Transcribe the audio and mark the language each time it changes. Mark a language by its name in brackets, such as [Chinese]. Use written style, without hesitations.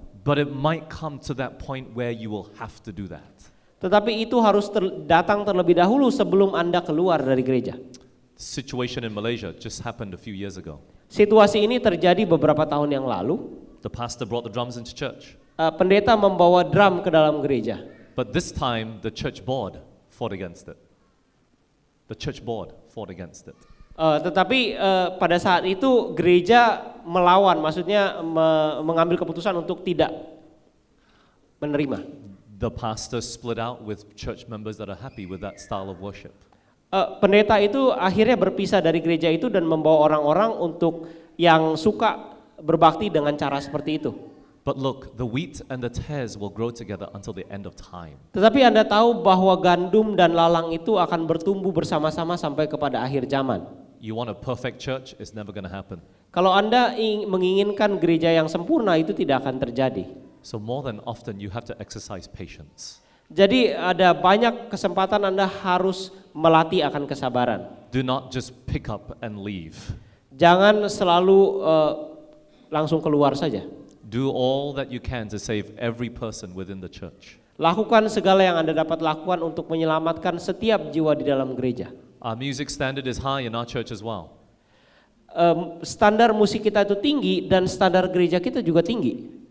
[English] But it might come to that point where you will have to do that. [Indonesian] Tetapi itu harus datang terlebih dahulu sebelum Anda keluar dari gereja. [English] Situation in Malaysia just happened a few years ago. [Indonesian] Situasi ini terjadi beberapa tahun yang lalu. [English] The pastor brought the drums into church. [Indonesian] Pendeta membawa drum ke dalam gereja. [English] But this time the church board fought against it. The church board fought against it. [Indonesian] Tetapi pada saat itu gereja melawan, maksudnya mengambil keputusan untuk tidak menerima. [English] The pastor split out with church members that are happy with that style of worship. [Indonesian] Pendeta itu akhirnya berpisah dari gereja itu dan membawa orang-orang untuk yang suka berbakti dengan cara seperti itu. [English] But look, the wheat and the tares will grow together until the end of time. [Indonesian] Tetapi Anda tahu bahwa gandum dan lalang itu akan bertumbuh bersama-sama sampai kepada akhir zaman. [English] You want a perfect church? It's never going to happen. [Indonesian] Kalau Anda menginginkan gereja yang sempurna, itu tidak akan terjadi. [English] So more than often you have to exercise patience. [Indonesian] Jadi ada banyak kesempatan Anda harus melatih akan kesabaran. [English] Do not just pick up and leave. [Indonesian] Jangan selalu langsung keluar saja. [English] Do all that you can to save every person within the church. [Indonesian] Lakukan segala yang Anda dapat lakukan untuk menyelamatkan setiap jiwa di dalam gereja. [English] Our music standard is high in our church as well. [Indonesian] Standar musik kita itu tinggi dan standar gereja kita juga tinggi.